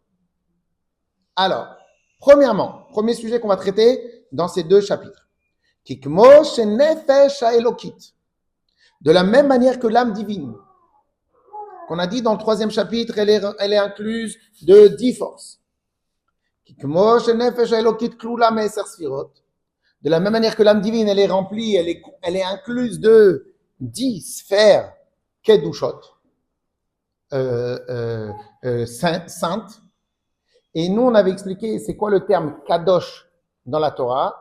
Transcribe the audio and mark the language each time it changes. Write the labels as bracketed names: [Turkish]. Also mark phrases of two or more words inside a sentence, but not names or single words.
[French] Alors, premièrement, premier sujet qu'on va traiter dans ces deux chapitres. [Hebrew] כמו שנפש האלוקית. [French] De la même manière que l'âme divine, qu'on a dit dans le troisième chapitre, elle est incluse de 10 forces. [Hebrew] כמו שנפש האלוקית כלולה מעשר ספירות. [French] De la même manière que l'âme divine, elle est remplie, elle est incluse de 10 sphères kedushot, saintes. Et nous, on avait expliqué, c'est quoi le terme kadosh dans la Torah?